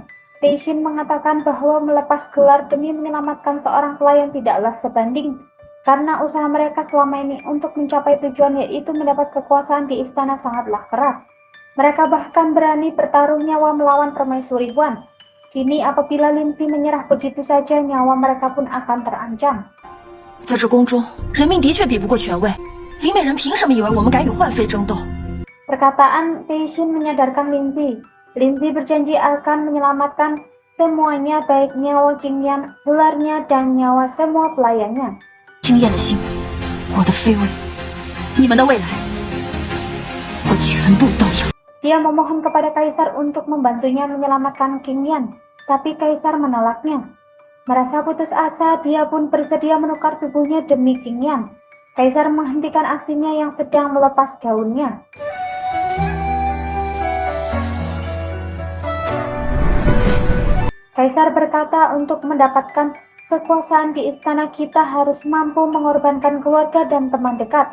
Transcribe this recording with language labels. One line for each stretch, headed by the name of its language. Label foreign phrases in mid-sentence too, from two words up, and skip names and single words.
Indonesian: Teishin mengatakan bahwa melepas gelar demi menyelamatkan seorang pelayan tidaklah sebanding, karena usaha mereka selama ini untuk mencapai tujuan yaitu mendapat kekuasaan di istana sangatlah keras. Mereka bahkan berani bertaruh nyawa melawan Permaisuri Huan. Kini apabila Lingzi menyerah begitu saja, nyawa mereka pun akan terancam.
Chinese: 在这宫中，人民的确比不过权位，李美人凭什么以为我们敢与幻妃争斗？
Indonesian: Perkataan Teishin menyadarkan Lingzi. Lingzi berjanji akan menyelamatkan semuanya, baik nyawa Qingyan, gelarnya, dan nyawa semua pelayannya.
Chinese: 惊艳的心，我的妃位，你们的未来，我全部都要。
Indonesian: Dia memohon kepada Kaisar untuk membantunya menyelamatkan Qingyan, tapi Kaisar menolaknya. Merasa putus asa, dia pun bersedia menukar tubuhnya demi Qingyan. Kaisar menghentikan aksinya yang sedang melepas gaunnya. Kaisar berkata, untuk mendapatkan kekuasaan di istana kita harus mampu mengorbankan keluarga dan teman dekat.